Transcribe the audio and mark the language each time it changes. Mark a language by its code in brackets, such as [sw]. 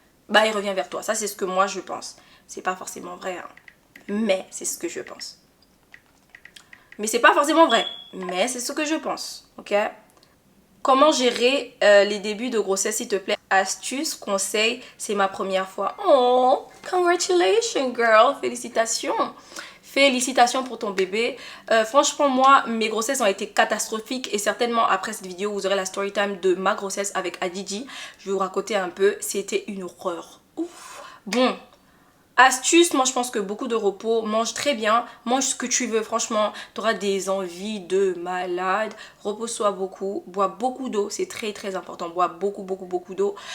[fr] Bah il revient vers toi, ça c'est ce que moi je pense. C'est pas forcément vrai hein. Mais c'est ce que je pense. Mais c'est pas forcément vrai, mais c'est ce que je pense, ok? Comment gérer les débuts de grossesse, s'il te plaît? Astuce, conseil, c'est ma première fois. [en] Oh, congratulations, girl. [fr] Félicitations. Félicitations pour ton bébé. Franchement, moi, mes grossesses ont été catastrophiques. Et certainement, après cette vidéo, vous aurez la story time de ma grossesse avec Adiji. Je vais vous raconter un peu. C'était une horreur. Ouf. Bon. Astuce, moi je pense que beaucoup de repos, mange très bien, mange ce que tu veux, franchement, tu auras des envies de malade, repose-toi beaucoup, bois beaucoup d'eau, c'est très important, bois beaucoup d'eau.